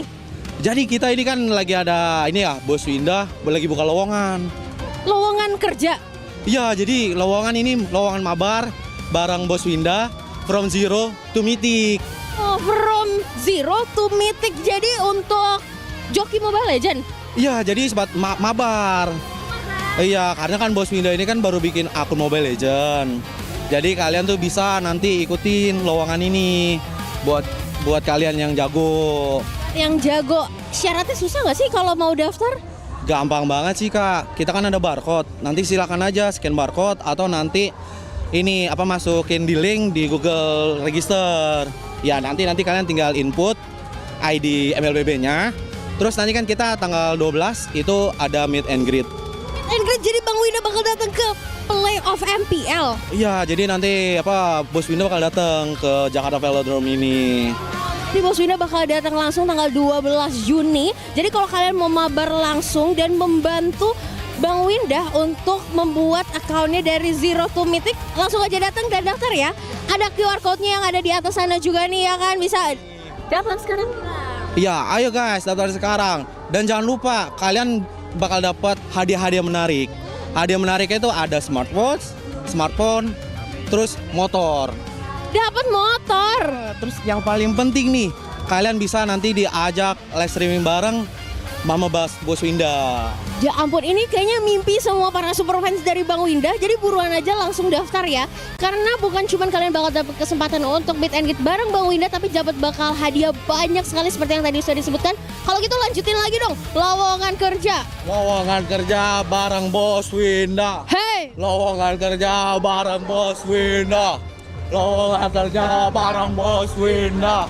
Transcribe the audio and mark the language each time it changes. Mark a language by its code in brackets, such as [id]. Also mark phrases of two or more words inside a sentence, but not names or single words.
[id] Jadi kita ini kan lagi ada ini ya, Bos Winda lagi buka lowongan. Lowongan kerja? Iya, jadi lowongan ini lowongan mabar bareng Bos Winda [en] from zero to mythic. Oh, from zero to mythic. [id] Jadi untuk joki Mobile Legend? Iya, jadi mabar. Iya, karena kan Bos Winda ini kan baru bikin akun Mobile Legend. Jadi kalian tuh bisa nanti ikutin lowongan ini buat kalian yang jago. Yang jago, syaratnya susah nggak sih kalau mau daftar? Gampang banget sih Kak. Kita kan ada barcode. Nanti silakan aja [en] scan barcode [id] atau nanti ini masukin di link di Google Register. Ya nanti kalian tinggal [en] input ID [id] MLBB-nya. Terus nanti kan kita tanggal 12 itu ada [en] meet and greet. Meet and greet, [id] jadi Bang Winda bakal datang ke playoff MPL. Iya, jadi nanti Bos Winda bakal datang ke Jakarta Velodrome ini. Di Bos Winda bakal datang langsung tanggal 12 Juni. Jadi kalau kalian mau mabar langsung dan membantu Bang Winda untuk membuat akunnya dari [en] zero to mythic, [id] langsung aja datang dan daftar ya. Ada [en] QR code-nya [id] yang ada di atas sana juga nih ya kan, bisa daftar sekarang. Iya, ayo guys daftar sekarang. Dan jangan lupa kalian bakal dapat hadiah-hadiah menarik. Hadiah menariknya itu ada [en] smartwatch, smartphone, [id] terus motor. Dapat motor. Terus yang paling penting nih, kalian bisa nanti diajak [en] live streaming [id] bareng Mama Bos Winda. Ya ampun, ini kayaknya mimpi semua para [en] super fans [id] dari Bang Winda. Jadi buruan aja langsung daftar ya. Karena bukan cuma kalian bakal dapat kesempatan untuk [en] meet and greet [id] bareng Bang Winda, tapi dapat bakal hadiah banyak sekali seperti yang tadi sudah disebutkan. Kalau gitu lanjutin lagi dong, lowongan kerja. Lowongan kerja bareng Bos Winda. Hey! Lowongan kerja bareng Bos Winda. Lowongan kerja bareng Bos Winda.